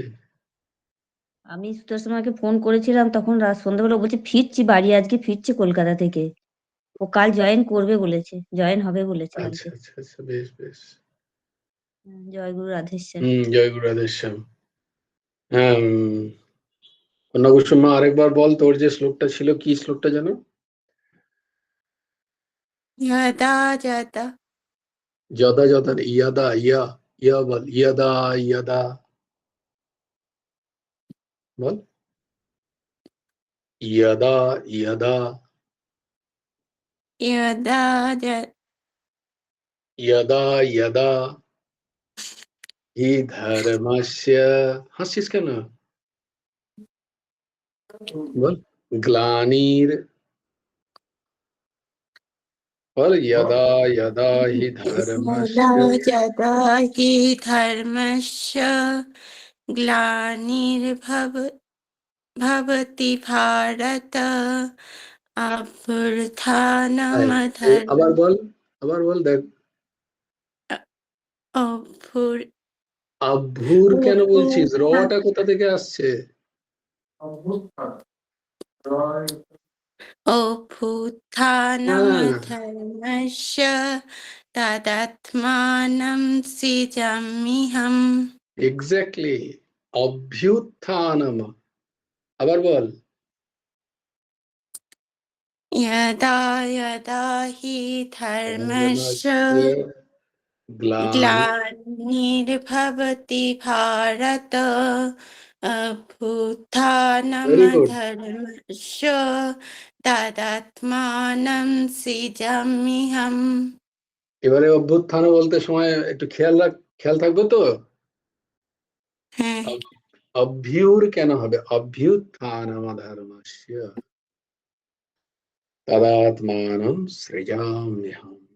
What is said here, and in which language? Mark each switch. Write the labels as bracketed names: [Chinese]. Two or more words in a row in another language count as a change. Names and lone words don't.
[Bangla] আমি সুতোষমাকে ফোন করেছিলাম, তখন রাত সন্ধ্যাবেলা বলছে ফিরছি বাড়ি, আজকে ফিরছে কলকাতা থেকে। ও কাল জয়েন করবে বলেছে, জয়েন হবে বলেছে আচ্ছা কালকে। আচ্ছা আচ্ছা, বেশ বেশ। জয়গুরু রাধেশ্যাম। জয় গুরু রাধেশ্যাম। হ্যাঁ, কন্যা কুসুমা আরেকবার বল, তোর যে শ্লোকটা ছিল, কি শ্লোকটা জানো? [Sanskrit] यदा यदा যদা যদা [Bangla] ইয়াদা ইয়া ইয়া বল, ইয়াদা ইয়াদা বল, ইয়াদা ইয়াদা [Sanskrit] यदा ইয়াদা ইয়াদা হি ধর্মস্য। [Bangla] হাসছিস কেন? বল, গ্লানির বল, [Sanskrit] यदा यदा हि यदा धर्मस्य यदा हि धर्मस्य ग्लानिर्भवति भारत [Bangla] আবার [Sanskrit] अभ्युत्थानमधर्म [Bangla] বল, আবার বল, দেখ। [Sanskrit] अभ्युर [Bangla] আভ্যুর কেন বলছিস? রটা কোথা থেকে আসছে? হ্যাঁ, [Sanskrit] अभ्युत्थानमधर्मस्य तदात्मानं सृजाम्यहम्। [Bangla] এক্স্যাক্টলি, অভ্যুত্থানম। আবার বল, [Sanskrit] यदा यदा हि धर्मस्य ধর্মস্য গ্লানি। ग्लानिर्भवति भारत [English] very good. [Sanskrit] अभ्युत्थानमधर्मस्य तदात्मानं सृजाम्यहम्। [Bangla] এবারে অভ্যুত্থান বলতে সময় একটু খেয়াল থাকবে তো। হ্যাঁ, অভ্যুর কেন হবে? [Sanskrit] অভ্যুত্থানম ধর্মস্য তদাত্মানম সৃজাম্যহম।